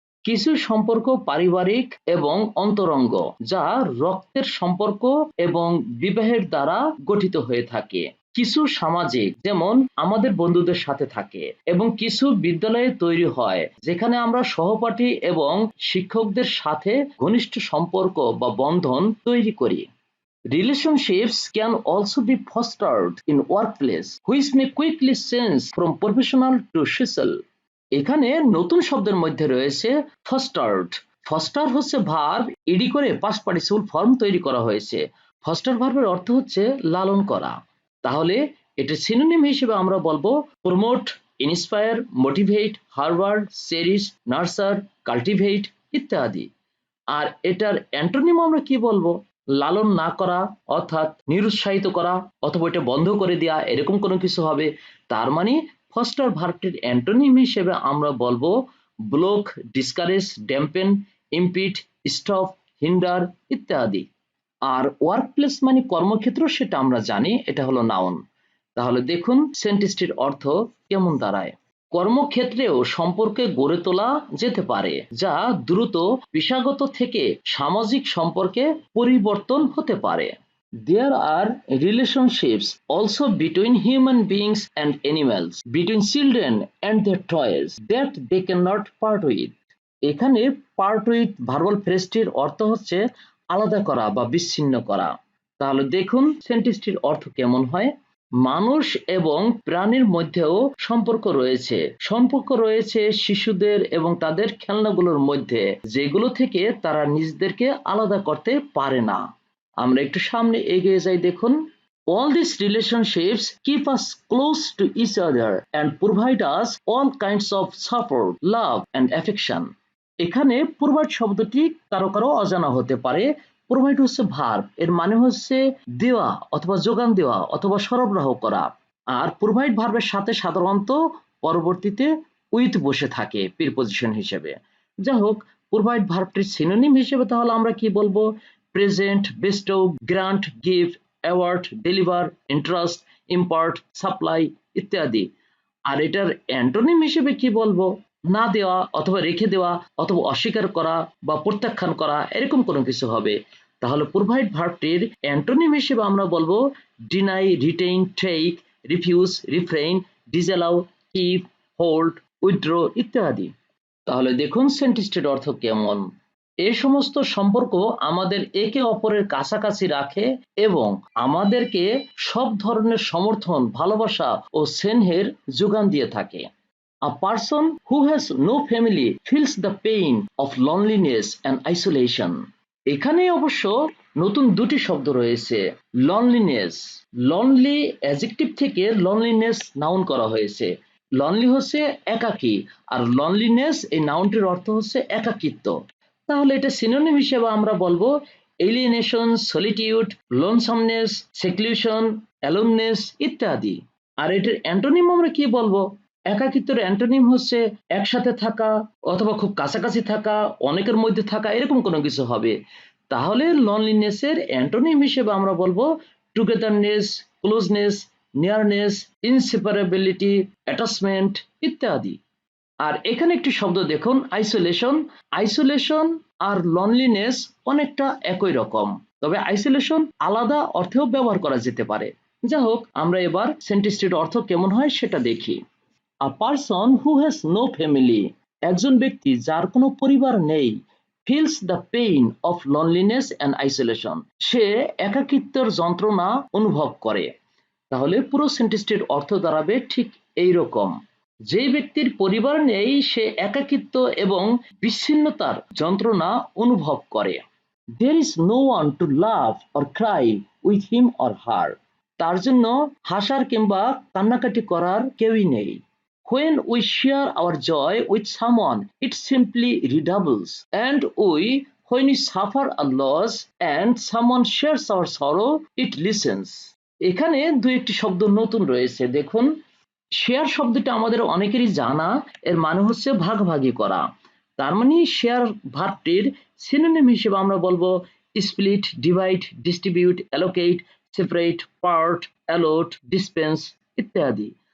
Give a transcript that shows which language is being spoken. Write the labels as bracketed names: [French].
[Bangla] কিছু সম্পর্ক পারিবারিক এবং অন্তরঙ্গ, যা রক্তের সম্পর্ক এবং বিবাহের দ্বারা গঠিত হয়ে থাকে। কিছু সামাজিক, যেমন আমাদের বন্ধুদের সাথে থাকে, এবং কিছু বিদ্যালয়ে তৈরি হয় যেখানে আমরা সহপাঠী এবং শিক্ষকদের সাথে ঘনিষ্ঠ সম্পর্ক বা বন্ধন তৈরি করি। [English] Relationships can also be fostered in workplace, which may quickly change from professional to social. [Bangla] এখানে নতুন শব্দের মধ্যে রয়েছে ফস্টার্ড। ফস্টার হচ্ছে ভার্ব, ইডি করে পাস্ট পার্টিসিপল ফর্ম তৈরি করা হয়েছে। ফস্টার ভার্বের অর্থ হচ্ছে লালন করা। তাহলে এটার সিনোনিম হিসেবে আমরা বলবো promote, inspire, motivate, Harvard, cherish, নার্সার, cultivate ইত্যাদি। আর এটার অ্যান্টোনিম আমরা কি বলবো? লালন না করা, অর্থাৎ নিরুৎসাহিত করা, অথবা এটা বন্ধ করে দেওয়া, এরকম কোনো কিছু হবে। তার মানে ফস্টার ভার্বটির অ্যান্টোনিম হিসেবে আমরা বলবো block, discourage, ড্যাম্পেন, impede, stop, hinder ইত্যাদি। আর ওয়ার্ক প্লেস মানে কর্মক্ষেত্র, সেটা আমরা জানি, এটা হলো নাউন। তাহলে দেখুন সেন্টেন্সটির অর্থ কেমন দাঁড়ায়। কর্মক্ষেত্রেও সম্পর্কে গড়ে তোলা যেতে পারে, যা দ্রুত পেশাগত থেকে সামাজিক সম্পর্কে পরিবর্তন হতে পারে। [English] There are relationships also between human beings and animals, between children and their toys, that they cannot part with. [Bangla] এখানে part with ভার্বাল ফ্রেজটির অর্থ হচ্ছে আলাদা করা বা বিচ্ছিন্ন করা। তাহলে দেখুন সেন্টেন্সটির অর্থ কেমন হয়। মানুষ এবং প্রাণীর মধ্যেও সম্পর্ক রয়েছে শিশুদের এবং তাদের খেলনাগুলোর মধ্যে, যেগুলো থেকে তারা নিজেদেরকে আলাদা করতে পারে না। আমরা একটু সামনে এগিয়ে যাই। দেখুন, [English] all these relationships keep us close to each other and provide us all kinds of support, love and affection. [Bangla] এখানে প্রোভাইড শব্দটি কারো কারো অজানা হতে পারে। প্রোভাইড হচ্ছে ভার্ব, এর মানে হচ্ছে দেওয়া অথবা যোগান দেওয়া অথবা সরবরাহ করা। আর প্রোভাইড ভার্বের সাথে সাধারণত পরবর্তীতে উইথ বসে থাকে প্রিপজিশন হিসেবে। যাই হোক, প্রোভাইড ভার্বটির সিনোনিম হিসেবে তাহলে আমরা কি বলবো? Present, Bairstow, grant, give, award, deliver, interest, impart, supply ইত্যাদি। আর এটার অ্যান্টোনিম হিসেবে কি বলবো? না দেওয়া অথবা রেখে দেওয়া অথবা অস্বীকার করা বা প্রত্যাখ্যান করা, এরকম কোনো কিছু হবে। তাহলে প্রোভাইড ভার্বটির অ্যান্টোনিম হিসেবে আমরা বলবো deny, retain, take, refuse, refrain, disallow, keep, hold, withdraw ইত্যাদি। তাহলে দেখুন সেন্টেন্সটির অর্থ কেমন। এই সমস্ত সম্পর্ক আমাদের একে অপরের কাছাকাছি রাখে এবং আমাদেরকে সব ধরনের সমর্থন, ভালোবাসা ও স্নেহের যোগান দিয়ে থাকে। [English] A person who has no family feels the pain of loneliness and isolation. [Bangla] এখানে অবশ্য নতুন দুটি শব্দ রয়েছে। লনলিনেস, লনলি অ্যাডজেক্টিভ থেকে লনলিনেস নাউন করা হয়েছে। লনলি হচ্ছে একাকী, আর লনলিনেস এই নাউনটির অর্থ হচ্ছে একাকিত্ব। তাহলে এটা সিনোনিম হিসেবে আমরা বলবো এলিয়েনেশন, সলিটিউড, লোনসামনেস, সেক্লুশন, অ্যালোননেস ইত্যাদি। আর এটার অ্যান্টোনিম আমরা কি বলবো? একাকিত্বের অ্যান্টোনিম হচ্ছে একসাথে থাকা অথবা খুব কাছাকাছি থাকা, অনেকের মধ্যে থাকা, এরকম কোনো কিছু হবে। তাহলে লনলিনেসের অ্যান্টোনিম হিসেবে আমরা বলবো টুগেদারনেস, ক্লোজনেস, নিয়ারনেস, ইনসেপারেবিলিটি, অ্যাটাচমেন্ট ইত্যাদি। আর এখানে একটি শব্দ দেখুন, আইসোলেশন। আইসোলেশন আর লনলিনেস অনেকটা একই রকম, তবে আইসোলেশন আলাদা অর্থেও ব্যবহার করা যেতে পারে। যাই হোক, আমরা এবার সেন্টেন্সটির অর্থ কেমন হয় সেটা দেখি। [English] A person who has no family, [Bangla] একজন ব্যক্তি যার কোনো পরিবার নেই, [English] feels the pain of loneliness and isolation, [Bangla] সে একাকিত্বের যন্ত্রণা অনুভব করে। তাহলে পুরো সেন্টেন্সটির অর্থ দাঁড়াবে ঠিক এই রকম। যে ব্যক্তির পরিবার নেই সে একাকিত্ব এবং বিচ্ছিন্নতার যন্ত্রণা অনুভব করে। [English] There is no one to laugh or cry with him or her. [Bangla] তার জন্য হাসার কিংবা কান্নাকাটি করার কেউই নেই। [English] When we share our joy with someone, it simply redoubles. And when we suffer a loss and someone shares our sorrow, it listens. [Bangla] এখানে দু একটি শব্দ নতুন রয়েছে। দেখুন, শেয়ার শব্দটা আমাদের অনেকেরই জানা, এর মানে হচ্ছে ভাগাভাগি করা। তার মানে শেয়ার ভার্বটির সিনোনিম হিসেবে আমরা বলবো split, divide, distribute, allocate, separate, part, a lot, dispense ইত্যাদি।